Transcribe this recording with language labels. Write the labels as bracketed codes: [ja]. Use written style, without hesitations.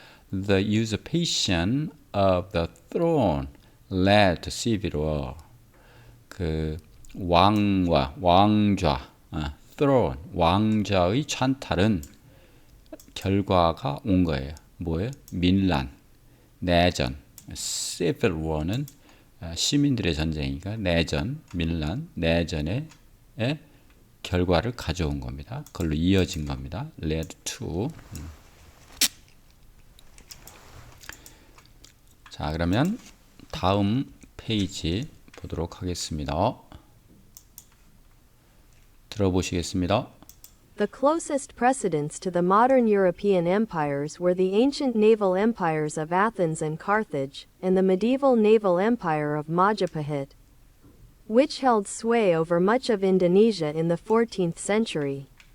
[en] The usurpation of the throne led to civil war. [ko] 그 왕좌, throne, 왕좌의 찬탈은 결과가 온 거예요. 뭐예요? 민란, 내전. civil war는 시민들의 전쟁이니까 민란, 내전의 결과를 가져온 겁니다. 그걸로 이어진 겁니다. led to. 자, 그러면 다음 페이지 보도록 하겠습니다. 들어보시겠습니다. [en] The closest precedents to the modern European empires were the ancient naval empires of Athens and Carthage, and the medieval naval empire of Majapahit, which held sway over much of Indonesia in the 14th century.